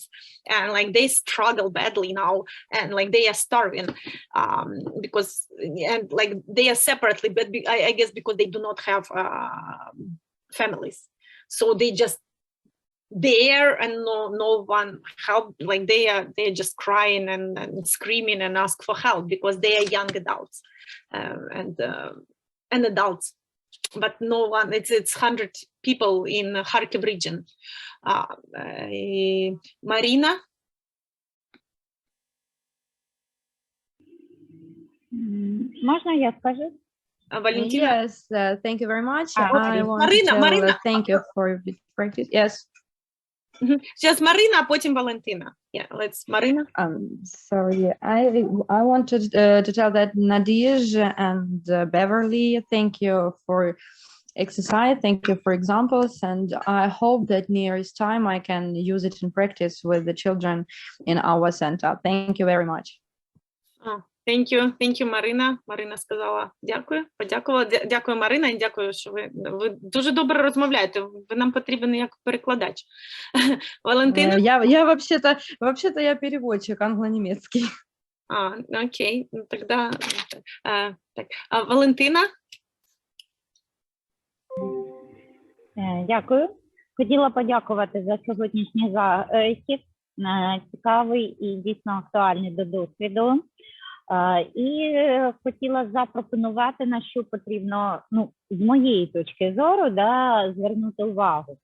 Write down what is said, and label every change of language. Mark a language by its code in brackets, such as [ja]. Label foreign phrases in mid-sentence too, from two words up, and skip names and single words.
[en] and like they struggle badly now and like they are starving because and like they are separately, but I guess because they do not have families, so they just there and no one help, like they're just crying and screaming and ask for help because they are young adults and adults, but no one, it's 100 people in Kharkiv region. Marina? [uk] Можна я скажу? [en] Valentina? Yes, thank you very much. Okay. I want to tell, Marina. Thank you for the practice. Yes. [uk] Зараз Марина, а потім Валентина. [en] Yeah, let's Marina. Sorry, I wanted to tell that Nadija and Beverly, thank you for exercise, thank you for examples, and I hope that nearest time I can use it in practice with the children in our center. Thank you very much. Thank you, [uk] Марина. Марина сказала дякую, подякувала. Дякую, Марина, і дякую, що ви дуже добре розмовляєте. Ви нам потрібен як перекладач. Валентина? [ru] Я вообще-то я переводчик англо-немецкий. Окей, ну тогда так. [uk] Валентина? Дякую. Хотіла подякувати за сьогоднішній захід. Цікавий і дійсно актуальний до досвіду. І хотіла запропонувати, на що потрібно, ну, з моєї точки зору, звернути увагу.